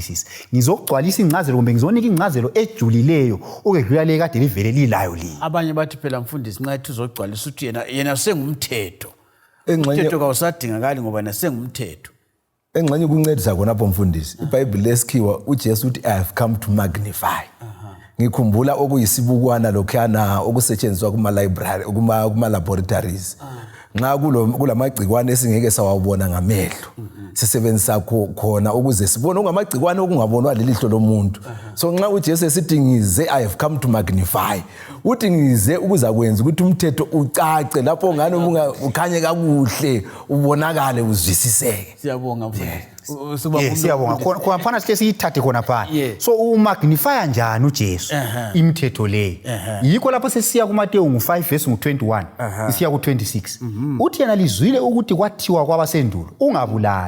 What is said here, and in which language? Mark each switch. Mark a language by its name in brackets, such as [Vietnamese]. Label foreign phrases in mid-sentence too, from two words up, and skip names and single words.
[North Ndebele] Ngizogcwalisa ingcazelo kumbe ngizonika ingcazelo ejulileyo okedlula le kade livele lilayo li. Abanye bathi phela mfundisi nxa ethi uzogcwalisa uthi yena sengumthetho. Umthetho kawusadingakali ngoba yena sengumthetho. Engxenye kuncedisa khonapho mfundisi. IBhayibheli lesikhiwa uJesu uthi [English] I have come to magnify. [North Ndebele] Ngikhumbula okuyisibukwana lokhana okusetshenziswa kuma-library kuma-laboratories. Nxa kulamagcikwane esingeke sawabona ngamehlo sisebenzisa khona ukuze sibone ungamagcikwane okungabonwa lelihlo lomuntu. So nxa uJesu esithi ngize [English] I have come to magnify [North Ndebele] uthi ngize ukuzakwenza ukuthi umthetho ucace lapho ngane ukhanye kakuhle ubonakale uzwisiseke. Siyabonga mfundisi. Siyabonga khona phana sike siyithathe khona phana. So umagnify njani uJesu imithetho le. Yikho lapho sesiya kuMathewu 5 verse 21 isiya ku26 uthi yena lizwile ukuthi kwathiwa kwabasendulo ungabulali.